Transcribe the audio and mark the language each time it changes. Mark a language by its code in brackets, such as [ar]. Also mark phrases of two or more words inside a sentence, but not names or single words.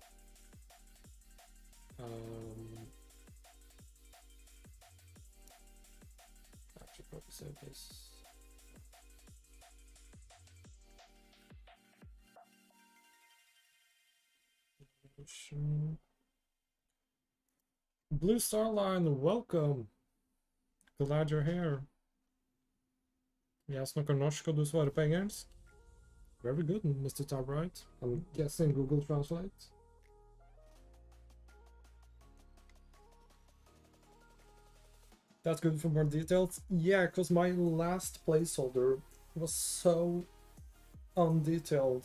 [en] Actually, probably save this. Blue Star Line, welcome. Glad you're here. [no] Jeg snakker norsk, og du svarer på engelsk. [en] Very good, Mr. Tabright. I'm guessing Google Translate. That's good for more details. Yeah, because my last placeholder was so undetailed.